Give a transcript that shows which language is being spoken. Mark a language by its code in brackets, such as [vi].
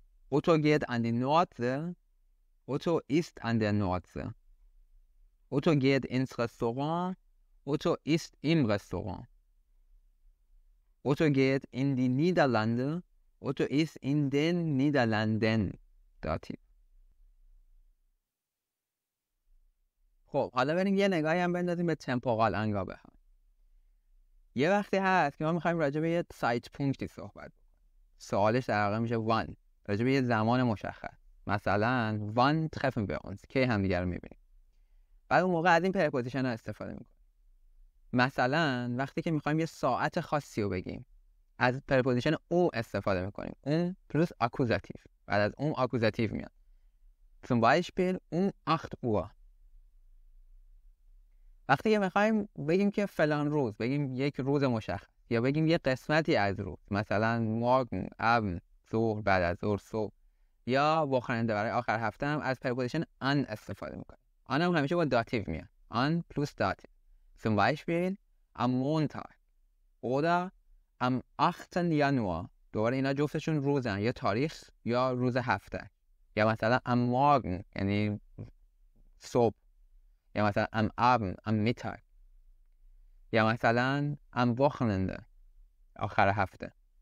[de] Otto geht an die Nordsee. Otto ist an der Nordsee. Otto geht ins Restaurant. Otto ist im Restaurant. Otto geht in die Niederlande. Otto ist in den Niederlanden. [fa] داتیو. خب حالا بریم یه نگاهی هم بندازیم به تمپورال انگابه ها. یه وقتی هست که ما میخوایم راجع به یه سایت پونکتی صحبت بکنیم. سوالش در واقع میشه وان، راجع به یه زمان مشخص. مثلا وان [de] treffen wir uns، [fa] کی هم دیگه رو میبینیم. بعد اون موقع از این پرپوزیشن ها استفاده میکنیم. مثلا وقتی که میخوایم یه ساعت خاصی رو بگیم، از پرپوزیشن او استفاده میکنیم. اون پلوس آکوزاتیو. بعد از اون آکوزاتیو میاد. [de] zum Beispiel 8 Uhr. [fa] وقتی که میخوایم بگیم که فلان روز، بگیم یک روز مشخص یا بگیم یک قسمتی از روز، مثلا morgen، abend، ظهر، بعد از ظهر، صبح، یا wochenende برای آخر هفته هم از پرپوزیشن an استفاده میکنیم. an هم همیشه با داتیو میاد. [de] an plus داتیو. zum Beispiel am Montag oder am 8. Januar. [fa] دوباره اینا جفتشون روزن، یا تاریخ یا روز هفته. یا مثلا am Morgen یعنی صبح، یا مثلا am Abend am Mittag، یا مثلا am Wochenende آخر هفته.